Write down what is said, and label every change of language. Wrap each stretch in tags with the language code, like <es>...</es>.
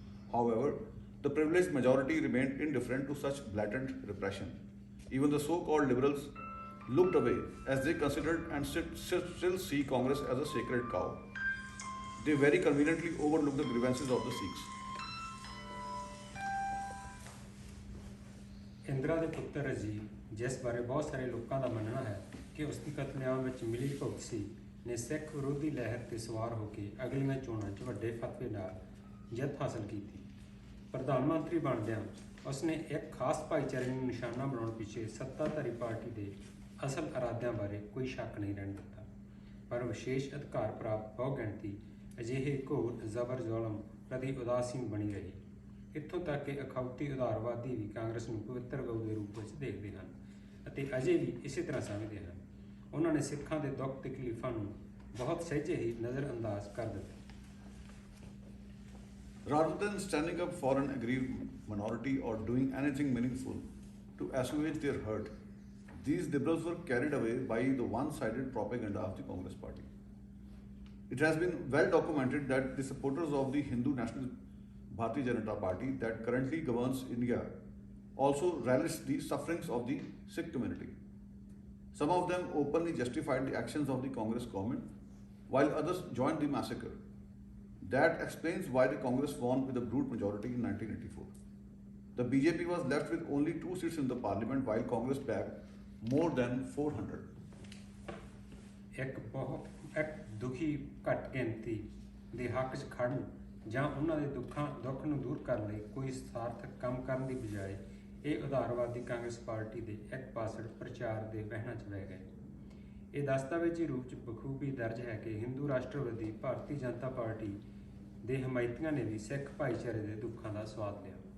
<en>However, the privileged majority remained indifferent to such blatant repression. Even the so-called liberals looked away as they considered and still see Congress as a sacred cow. They very conveniently overlooked the grievances of the Sikhs.</en> <pa>Indira ਦੇ ਪੁੱਤਰ ਰਾਜੀਵ, ਜਿਸ ਬਾਰੇ ਬਹੁਤ ਸਾਰੇ ਲੋਕਾਂ ਦਾ ਮੰਨਣਾ ਹੈ ਕਿ ਉਸ ਦੀ ਕਤਲੇਆਮ ਵਿੱਚ ਮਿਲੀ ਭੁਗਤ ਸੀ, ਨੇ ਸਿੱਖ ਵਿਰੋਧੀ ਲਹਿਰ ਤੇ ਸਵਾਰ ਹੋ ਕੇ ਅਗਲੀਆਂ ਚੋਣਾਂ 'ਚ ਵੱਡੇ ਫਤਵੇ ਨਾਲ ਜਿੱਤ ਹਾਸਲ ਕੀਤੀ। ਪ੍ਰਧਾਨ ਮੰਤਰੀ ਬਣਦਿਆਂ ਉਸਨੇ ਇੱਕ ਖਾਸ ਭਾਈਚਾਰੇ ਨੂੰ ਨਿਸ਼ਾਨਾ ਬਣਾਉਣ ਪਿੱਛੇ ਸੱਤਾਧਾਰੀ ਪਾਰਟੀ ਦੇ ਅਸਲ ਇਰਾਦਿਆਂ ਬਾਰੇ ਕੋਈ ਸ਼ੱਕ ਨਹੀਂ ਰਹਿਣ ਦਿੱਤਾ, ਪਰ ਵਿਸ਼ੇਸ਼ ਅਧਿਕਾਰ ਪ੍ਰਾਪਤ ਬਹੁਗਿਣਤੀ ਅਜਿਹੇ ਘੋਰ ਜ਼ਬਰ ਜ਼ੁਲਮ ਪ੍ਰਤੀ ਉਦਾਸੀਨ ਬਣੀ ਰਹੀ। ਇੱਥੋਂ ਤੱਕ ਕਿ ਅਖਾਉਤੀ ਉਦਾਰਵਾਦੀ ਵੀ ਕਾਂਗਰਸ ਨੂੰ ਪਵਿੱਤਰ ਗਊ ਦੇ ਰੂਪ ਵਿੱਚ ਦੇਖਦੇ ਹਨ ਅਤੇ ਅਜੇ ਵੀ ਇਸੇ ਤਰ੍ਹਾਂ ਸਮਝਦੇ ਹਨ। ਉਹਨਾਂ ਨੇ ਸਿੱਖਾਂ ਦੇ ਦੁੱਖ ਤਕਲੀਫਾਂ ਨੂੰ ਬਹੁਤ ਸਹਿਜੇ ਹੀ ਨਜ਼ਰਅੰਦਾਜ਼ ਕਰ ਦਿੱਤਾ।</pa> <en>Rather than standing up for an aggrieved minority or doing anything meaningful to assuage their hurt, these liberals were carried away by the one-sided propaganda of the Congress party. It has been well documented that the supporters of the Hindu National Bharatiya Janata Party that currently governs India also relished the sufferings of the Sikh community. Some of them openly justified the actions of the Congress government, while others joined the massacre. That explains why the Congress won with a brute majority in 1984. The BJP was left with only 2 seats in the parliament, while Congress bagged more than 400.</en> <pa>ਇੱਕ ਦੁਖੀ ਘੱਟ ਗਿਣਤੀ ਦੇ ਹੱਕ 'ਚ ਖੜਨ ਜਾਂ ਉਹਨਾਂ ਦੇ ਦੁੱਖ ਨੂੰ ਦੂਰ ਕਰਨ ਲਈ ਕੋਈ ਸਾਰਥਕ ਕੰਮ ਕਰਨ ਦੀ ਬਜਾਏ ਇਹ ਉਦਾਰਵਾਦੀ ਕਾਂਗਰਸ ਪਾਰਟੀ ਦੇ ਇੱਕ ਪਾਸੜ ਪ੍ਰਚਾਰ ਦੇ ਵਹਿਣਾਂ 'ਚ ਬਹਿ ਗਏ। ਇਹ ਦਸਤਾਵੇਜ਼ੀ ਰੂਪ 'ਚ ਬਖੂਬੀ ਦਰਜ ਹੈ ਕਿ ਹਿੰਦੂ ਰਾਸ਼ਟਰਵਾਦੀ ਭਾਰਤੀ ਜਨਤਾ ਪਾਰਟੀ ਦੇ ਹਮਾਇਤੀਆਂ ਨੇ ਵੀ ਸਿੱਖ ਭਾਈਚਾਰੇ ਦੇ ਦੁੱਖਾਂ ਦਾ ਸਵਾਦ ਲਿਆ।</pa>